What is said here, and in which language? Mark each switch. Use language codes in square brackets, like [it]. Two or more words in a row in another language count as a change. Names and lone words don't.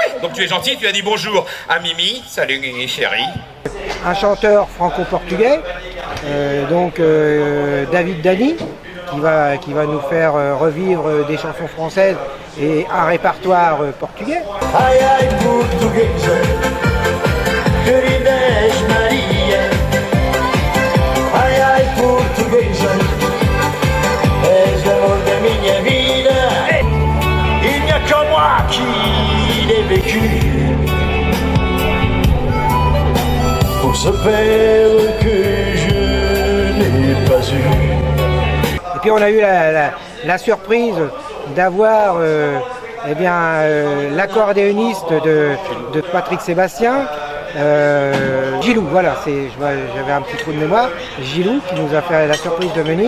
[fr] Donc tu es gentil, tu as dit bonjour à Mimi. Salut, chérie. Un chanteur franco-portugais, David Dani, qui va nous faire revivre des chansons françaises et un répertoire portugais. [pt] Ai ai portuguesa, querida és Maria. Ai ai portuguesa, és l'amor de minha vida. [fr] Il n'y a que moi qui l'ai vécu. Pour ce père que je n'ai pas eu. Et puis on a eu la surprise d'avoir l'accordéoniste de Patrick Sébastien, Gilou, voilà, j'avais un petit trou de mémoire, Gilou qui nous a fait la surprise de venir.